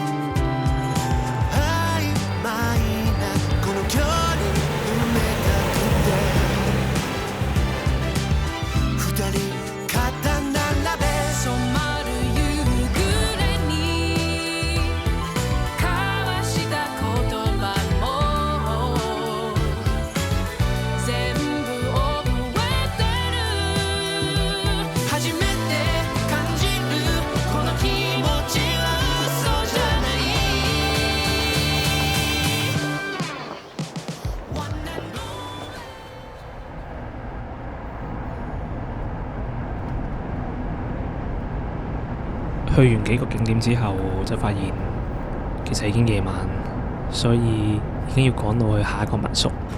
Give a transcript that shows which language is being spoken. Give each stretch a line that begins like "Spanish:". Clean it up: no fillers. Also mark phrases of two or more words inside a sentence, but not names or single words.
Japanese: 曖昧なこの距離埋めたくて二人肩並べ染まる夕暮れに交わした言葉も全部覚えてる初めて感じるこの気持ちは嘘じゃない
Cantonese: 去完幾個景點之後，就發現其實已經夜晚，所以已經要趕到去下一個民宿。